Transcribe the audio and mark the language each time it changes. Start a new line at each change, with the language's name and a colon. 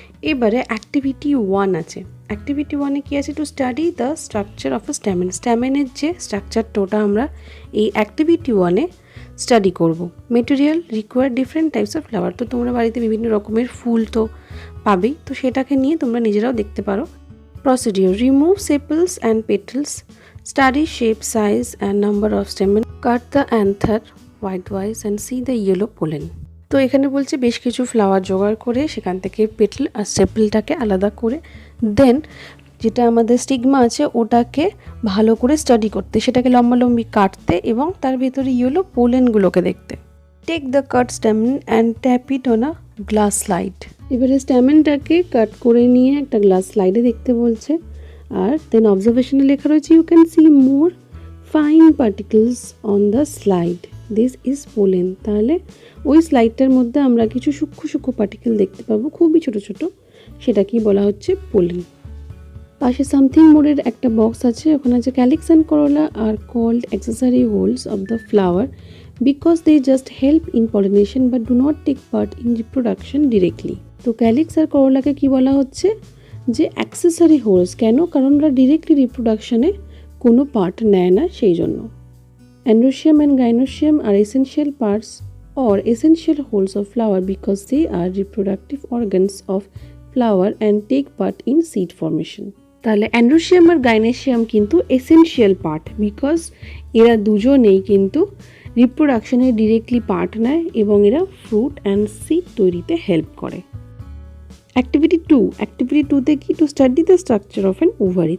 Bangla: এবারে অ্যাক্টিভিটি 1 আছে। অ্যাক্টিভিটি 1-এ কী আছে,
English: To study the structure of a stamen.
Bangla: স্ট্যামেনের যে স্ট্রাকচারটা ওটা আমরা এই অ্যাক্টিভিটি 1-এ স্টাডি করব।
English: Material require different types of flower.
Bangla: তো তোমরা বাড়িতে বিভিন্ন রকমের ফুল তো পাবেই, তো সেটাকে নিয়ে তোমরা নিজেরাও দেখতে পারো।
English: Procedure: remove sepals and petals, study shape, size and number of stamen, cut the anther widewise and see the yellow pollen.
Bangla: তো এখানে বলছে বেশ কিছু ফ্লাওয়ার জোগাড় করে সেখান থেকে পেটাল আর সেপলটাকে আলাদা করে দেন যেটা আমাদের স্টিগমা আছে ওটাকে ভালো করে স্টাডি করতে, সেটাকে লম্বালম্বি কাটতে এবং তার ভিতরে ইয়েলো পোলেনগুলোকে দেখতে।
English: Take the cut stamen and tap it on a glass slide.
Bangla: এবারে স্ট্যামেনটাকে কাট করে নিয়ে একটা গ্লাস স্লাইডে দেখতে বলছে। আর দেন অবজারভেশনে লেখা রয়েছে,
English: You can see more fine particles on the slide, this is pollen.
Bangla: তাহলে ওই স্লাইডটার মধ্যে আমরা কিছু সূক্ষ্ম সূক্ষ্ম পার্টিকেল দেখতে পাবো, খুবই ছোট ছোট, সেটাকেই বলা হচ্ছে পোলেন। পাশে সামথিং মোরের একটা বক্স আছে, ওখানে আছে
English: Calyx and corolla are called accessory whorls of the flower because they just help in pollination but do not take part in reproduction directly.
Bangla: তো ক্যালিক্স আর করোলাকে কি বলা হচ্ছে, যে অ্যাক্সেসরি হোলস। কেন? কারণ ওরা ডিরেক্টলি রিপ্রোডাকশনে কোনো পার্ট নেয় না, সেই জন্য।
English: Androecium and gynoecium are essential parts or essential holes of flower because they are reproductive organs of flower and take part in seed formation.
Bangla: তাহলে অ্যান্ড্রোসিয়াম আর গাইনোসিয়াম কিন্তু এসেনশিয়াল পার্ট, বিকজ এরা দুজনেই কিন্তু রিপ্রোডাকশনে ডিরেক্টলি পার্ট নেয় এবং এরা fruit and seed তৈরিতে help করে।
English: Activity 2, activity 2-তে কি, to study the structure of an ovary.